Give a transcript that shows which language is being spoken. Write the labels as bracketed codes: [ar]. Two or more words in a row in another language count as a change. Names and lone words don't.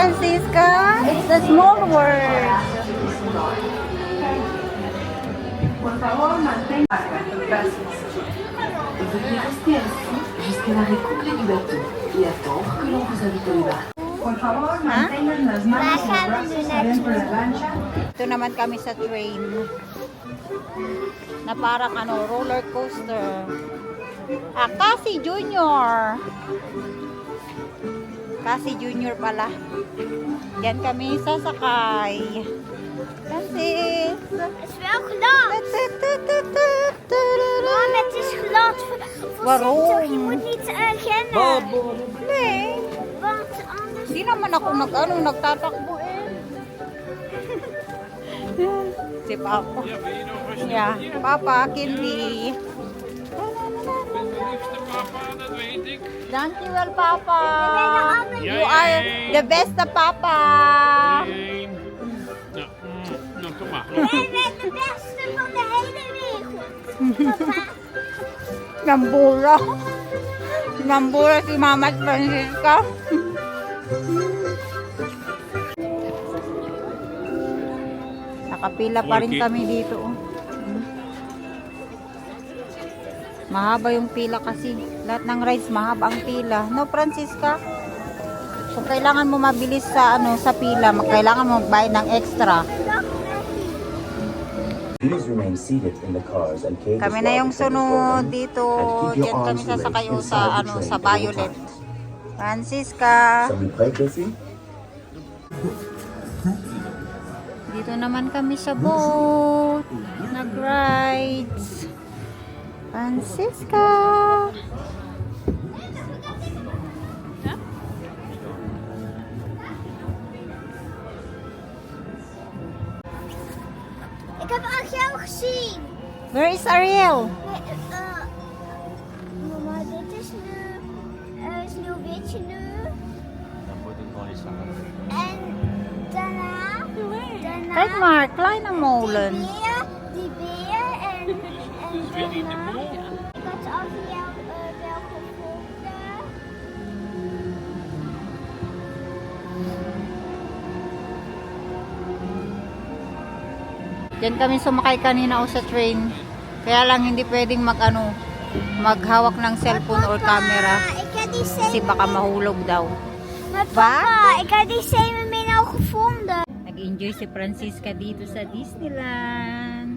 [en] Francisca. It's the small word. [fr] Veuillez rester assis jusqu'à l'arrêt complet du bateau et attendre que l'on vous invite au débarquement. [tl] Ito naman kami sa train. Na parang roller coaster. Kasi Junior. Kasi Junior pala. Diyan kami sasakay. Francis. [nl] Het is wel glad. Mama, het is glad. Waarom? Voorzichtig, je moet niet rennen. Nee. Want anders... [tl] Hindi naman ako nagtatakbo eh. Si Papa. [nl] Ja, ben je nog eens Ja, Papa, Kindy. liefste papa, dat weet ik. Dankjewel, Papa. Ja, [en] You are the best na Papa. [nl] Eén. Nou, nou, kom maar. Jij bent de beste van de hele wereld. Papa. [tl] Nambura. Nambura si Mama at Francisca. Nakapila pa rin kami dito. Oh. Mahaba yung pila kasi. Lahat ng rides mahaba ang pila. No, Francisca? Kung kailangan mo mabilis sa sa pila, kailangan mo magbayad ng extra. [en] Please remain seated in the cars and cages [tl] Kami na [en] while [tl] yung [en] the train is [tl] sunod [en] rolling, [tl] dito. [en] and keep your [tl] Diyan kami [en] arms raised [tl] sasakay sa [en] inside the train [tl] sa [en] at all Violet. times. Francisca. Shall we play, Chrissy? [tl] Dito naman kami sa boat. Nag-rides. Francisca. [nl] Ik heb Ariel gezien. [en] Where is Ariel? [nl] Mama, dit is nu Sneeuwwitje nu. En daarna Kijk maar, kleine molen. die beer en daarna. Ik had Ariel wel gevonden. [tl] Diyan kami sumakay kanina sa train. Kaya lang hindi pwedeng maghawak ng [en] cellphone or camera. [nl] Ik heb die [tl] Kasi baka mahulog daw. [nl] Maar papa, ik heb die zeemermin al gevonden. [tl] Nag-enjoy si Francisca dito sa Disneyland.